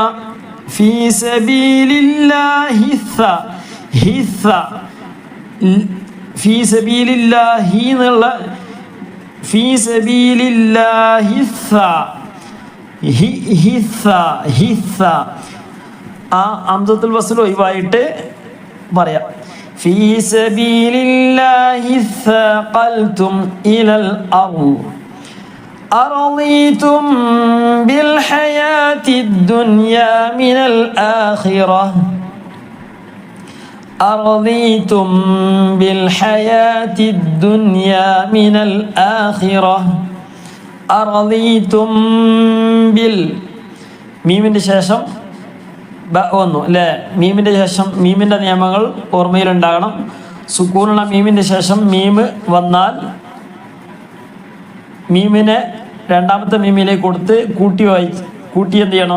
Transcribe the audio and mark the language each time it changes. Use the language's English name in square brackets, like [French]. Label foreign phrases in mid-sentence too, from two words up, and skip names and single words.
[Arabic] في سبيل الله [Malayalam] ഹിസ്സ [Arabic] في سبيل الله [Malayalam] എന്നുള്ള [Arabic] في سبيل الله [Malayalam] ഹിസ്സ ആ [Arabic] همزة الوصل [Malayalam] ഒഴിവായിട്ട് പറയാം. [Arabic] في سبيل الله ثاقلتم إلى الأرض أرضيتم بالحياة الدنيا من الآخرة أرضيتم بالحياة الدنيا من الآخرة أرضيتم [Malayalam] മീമിൻ്റെ ശേഷം ബ വന്നു അല്ലേ? മീമിൻ്റെ ശേഷം മീമിൻ്റെ നിയമങ്ങൾ ഓർമ്മയിലുണ്ടാകണം. സുക്കൂനുള്ള മീമിൻ്റെ ശേഷം മീമ് വന്നാൽ മീമിനെ രണ്ടാമത്തെ മീമിലേക്ക് കൊടുത്ത് കൂട്ടി എന്ത് ചെയ്യണം?